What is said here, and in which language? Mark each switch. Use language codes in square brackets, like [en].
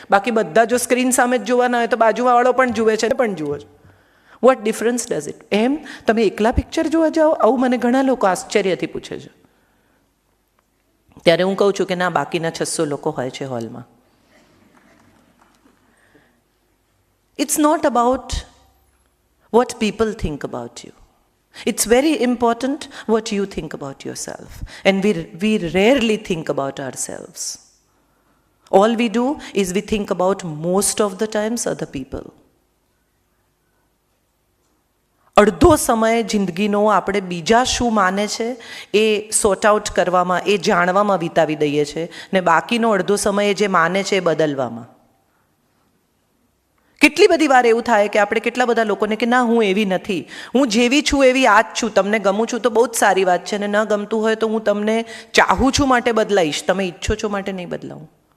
[gu] બાકી બધા જો સ્ક્રીન સામે જ જોવા ના હોય તો બાજુવાળો પણ જુએ છે પણ જુઓ છો. [en] What difference does it? [gu] એમ તમે એકલા પિક્ચર જોવા જાઓ? આવું મને ઘણા લોકો આશ્ચર્યથી પૂછે છે. ત્યારે હું કહું છું કે ના, બાકીના 600 લોકો હોય છે હોલમાં. [en] It's not about what people think about you. It's very important what you think about yourself. And we rarely think about ourselves. All we do is we think about most of the times other people. [gu] અડધો સમય જિંદગીનો આપણે બીજા શું માને છે એ sort out કરવામાં, એ જાણવામાં વિતાવી દઈએ છીએ, ને બાકીનો અડધો સમય જે માને છે એ બદલવામાં. કેટલી બધી વાર એવું થાય કે આપણે કેટલા બધા લોકોને કે ના હું એવી નથી, હું જેવી છું એવી આ જ છું, તમને ગમું છું તો બહુ જ સારી વાત છે, અને ન ગમતું હોય તો હું તમને ચાહું છું માટે બદલાઈશ, તમે ઈચ્છો છો માટે નહીં બદલાવું.